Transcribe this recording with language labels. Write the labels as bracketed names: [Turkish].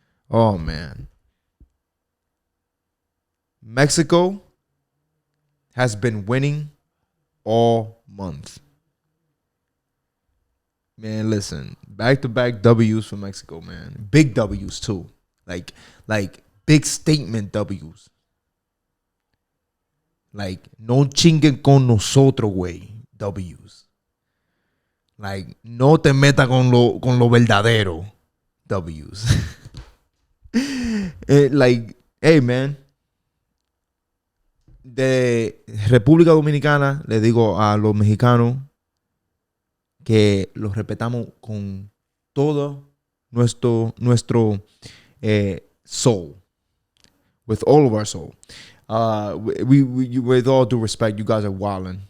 [English] Oh man, Mexico has been winning all month. Man, listen, back-to-back W's for Mexico, man. Big W's too, like big statement W's. Like, [Spanish] no chinguen con nosotros, güey. [English] W's. Like, [Spanish] no te meta con lo verdadero. [English] W's. Like, hey, man. [Spanish] De República Dominicana, le digo a los mexicanos que los respetamos con todo nuestro [English] soul. With all of our soul. We with all due respect, you guys are wilding.